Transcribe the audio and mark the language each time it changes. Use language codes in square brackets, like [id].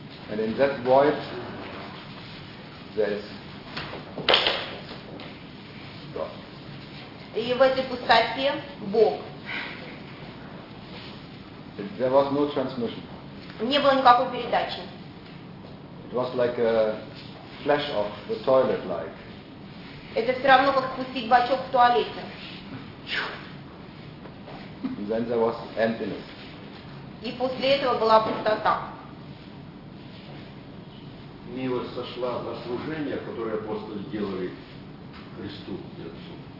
[en] And in that void, there's God. [ru] И в этой пустоте Бог. [en] There was no transmission. [ru] Не было никакой передачи. [en] It was like a flash of the toilet light. [ru] Это все равно как пустить бачок в туалете. [en] And then there was emptiness. [ru] И после этого была пустота. Милость сошла на служение, которое апостолы делали Христу, Отцу.